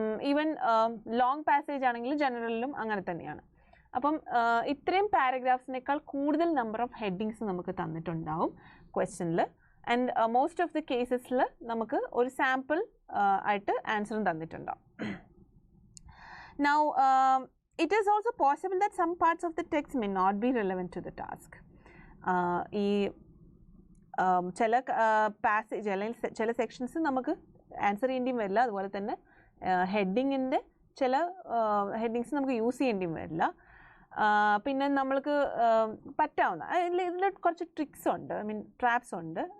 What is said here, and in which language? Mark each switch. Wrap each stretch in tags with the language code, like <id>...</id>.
<en>even long passage</en> <ml>ആണെങ്കിൽ ജനറലിലും അങ്ങനെ തന്നെയാണ്. അപ്പം ഇത്രയും പാരഗ്രാഫ്സിനേക്കാൾ കൂടുതൽ നമ്പർ ഓഫ് ഹെഡിങ്സ് നമുക്ക് തന്നിട്ടുണ്ടാവും ക്വസ്റ്റ്യനിൽ.</ml> <en>and most of the കേസസിൽ</en> <ml>നമുക്ക് ഒരു സാമ്പിൾ ആയിട്ട് ആൻസറും തന്നിട്ടുണ്ടാവും.</ml> <en>Now, it is also possible that some parts of the text may not be relevant to the task.</en> <ml>ഈ ചില പാസേജ് അല്ലെങ്കിൽ ചില സെക്ഷൻസ് നമുക്ക് ആൻസർ ചെയ്യേണ്ടിയും വരില്ല. അതുപോലെ തന്നെ ഹെഡിങ്ങിൻ്റെ ചില ഹെഡിങ്സ് നമുക്ക് യൂസ് ചെയ്യേണ്ടിയും വരില്ല. പിന്നെ നമ്മൾക്ക് പറ്റാവുന്ന ഇതിൽ കുറച്ച് ട്രിക്സ് ഉണ്ട്, ട്രാപ്സ് ഉണ്ട്.</ml>